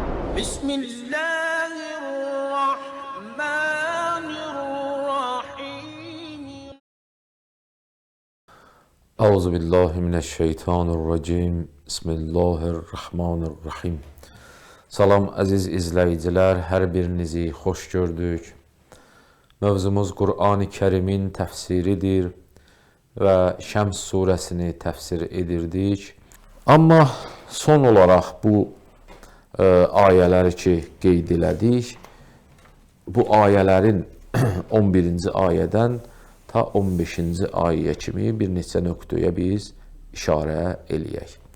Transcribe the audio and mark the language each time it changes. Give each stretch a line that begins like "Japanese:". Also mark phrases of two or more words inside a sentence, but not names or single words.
Arabic: بسم الله الرحمن الرحيم. أعوذ بالله من الشيطان الرجيم. بسم الله الرحمن الرحيم.
Azerbaijani: Salam əziz izləyicilər, hər birinizi xoş gördük. Mövzumuz Qur'an-ı Kərimin təfsiridir və Şəms surəsini təfsir edirdik. Amma son olaraq bu ayələri ki qeyd elədik, bu ayələrin 11-ci ayədən ta 15-ci ayəyə kimi bir neçə nöqtəyə biz işarə eləyək.